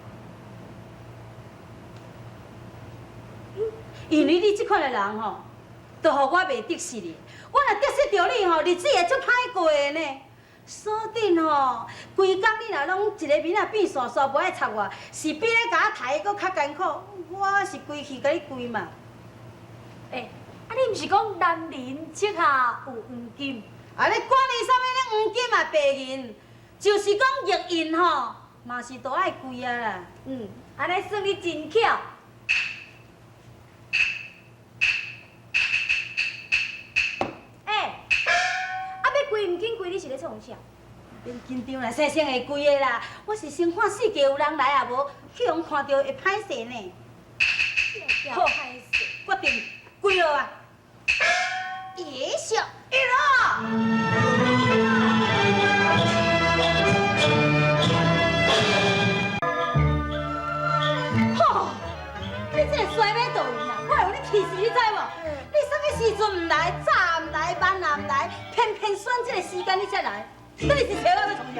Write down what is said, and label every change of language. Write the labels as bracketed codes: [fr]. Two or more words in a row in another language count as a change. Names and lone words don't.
[nan] 因为你这款的人吼，都互我袂得势哩。我若得势着你吼，日子会足歹过的呢。说定吼，规工你若拢一个面啊变线线，无爱插我，是比咧甲我抬佫较艰苦。我是规气甲你跪嘛。你毋是讲男人膝下有黄金？啊，你管你啥物咧黄金啊白银，就是讲玉印吼，嘛是都爱跪啊啦。安尼算你真巧。要跪唔紧跪，你是咧创啥？别紧张啦，生生会跪的啦。我是先看世界有人来啊，无去人看到会歹势呢。好，决定跪落啊！也小一落。吼！你这个衰尾倒位啦！我互你气死，你知无？你啥物时阵唔来，早唔来，晚也唔来，偏偏选这个时间你才来，你是找我要创啥？